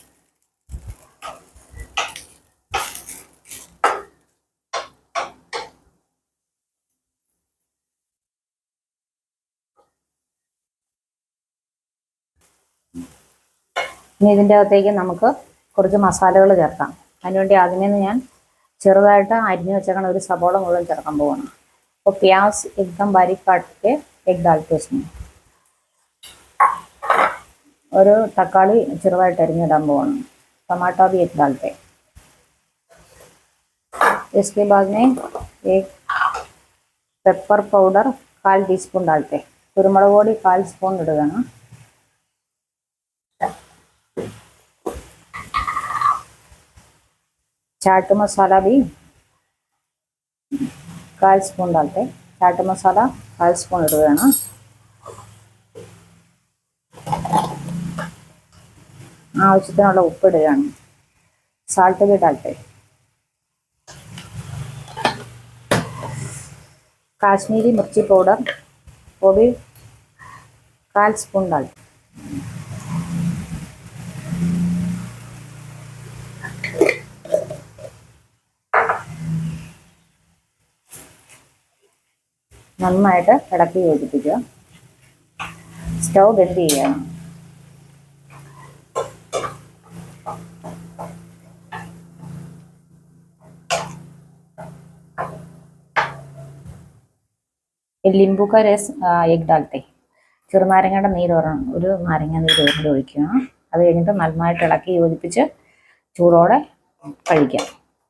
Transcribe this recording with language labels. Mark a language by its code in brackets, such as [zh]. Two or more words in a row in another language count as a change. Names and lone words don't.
[ml] ഇനി ഇതിൻ്റെ അകത്തേക്ക് നമുക്ക് കുറച്ച് മസാലകൾ ചേർക്കാം. അതിനുവേണ്ടി ആദ്യമേ ഞാൻ ചെറുതായിട്ട് അരിഞ്ഞു വെച്ചേക്കണ ഒരു സബോള മുഴുവൻ ചേർക്കാൻ പോകണം. [hi] അപ്പോൾ പ്യാസ് एकदम बारीक काट के एक डालते इसमें. [ml] ഒരു തക്കാളി ചെറുതായിട്ട് അരിഞ്ഞിടാൻ പോകണം. [hi] टमाटर भी एक डालते. इसके बाद में एक [en] pepper powder [hi] 1/4 टीस्पून डालते. [ml] കുരുമുളക് പൊടി 1/4 സ്പൂൺ ഇടുകയാണ്. [hi] चाट मसाला भी 1/4 स्पून डालते. चाट मसाला 1/4 स्पून [ml] ഇടുകയാണ്. ആവശ്യത്തിനുള്ള ഉപ്പ് ഇടുകയാണ്. [hi] സാൾട്ട് भी डालते. काश्मीरी मिर्ची पाउडर वो भी 1/4 स्पून डालते. [ml] നന്നായിട്ട് ഇളക്കി യോജിപ്പിക്കുക. സ്റ്റൗ ബെൻഡ് ചെയ്യുക. [hi] ലിംബു का रस एक डालते. [ml] ചെറുനാരങ്ങയുടെ നീര് ഒരു നാരങ്ങ നീര് കൂടി ഒഴിക്കുക. അത് കഴിഞ്ഞിട്ട് നന്നായിട്ട് ഇളക്കി യോജിപ്പിച്ച് ചൂടോടെ കഴിക്കാം.